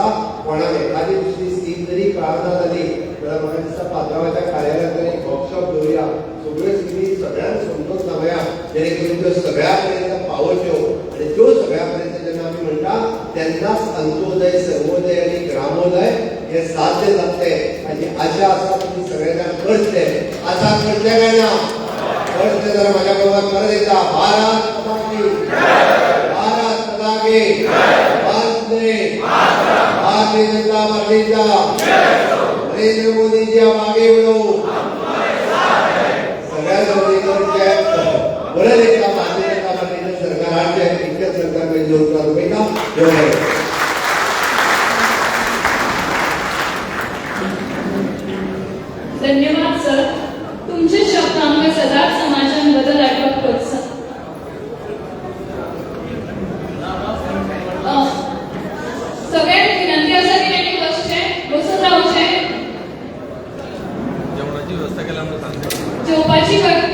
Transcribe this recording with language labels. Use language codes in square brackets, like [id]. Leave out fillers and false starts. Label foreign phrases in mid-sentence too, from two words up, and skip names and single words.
[kok] कोणाक एखादी दुसरी स्कीम जरी कळना जाली जाल्यार म्हाका दिसता पात्रांवाच्या कार्यालयात तरी वर्कशॉप दवरया, सगळ्यो स्किमी सगळ्यांक समजून सांगया, जेणे करून त्यो सगळ्या पर्यंत पावच्यो. आणि त्यो सगळ्या पर्यंत जेन्ना आमी म्हणटा तेन्नाच अंत्योदय, सर्वोदय आणि ग्रामोदय हे साध्य जातले. हाची आशा आसा तुम्ही सगळे जाण करतले. आशा करतले काय ना? करतले जाल्यार म्हाज्या बरोबर परत एकदा [hi] भारत माता की जय, भारत माता की जय, [kok] भारतीय जनता पार्टीचा नरेंद्र मोदीजी मागे वळो. सगळ्या जवळचे परत एकदा भारतीय जनता पार्टीचं सरकार हाडचें, इतकेच सरकार म्हणजे जोरदार उभयता. धन्यवाद सर. तुमचे शब्द आमकां सदांच समाजान बदल हाडपाक प्रोत्साहन. सगळ्यांक विनंती आसा की तांणी बसचें, बसून रावचें. जेवपाची